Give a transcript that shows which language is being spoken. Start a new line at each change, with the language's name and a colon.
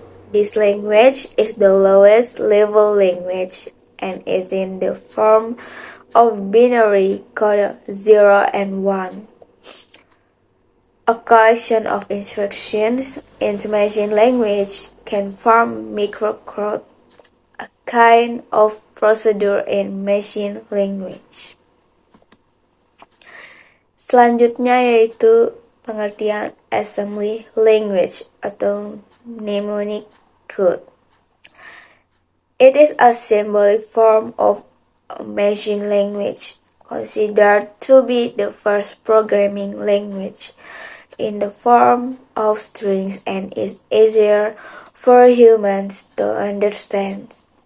English: This language is the lowest level language and is in the form of binary code 0 and 1. A collection of instructions in machine language can form microcode, a kind of procedure in machine language.
Indonesian: Selanjutnya yaitu pengertian assembly language atau mnemonic code.
English: It is a symbolic form of a machine language, considered to be the first programming language in the form of strings and is easier for humans to understand.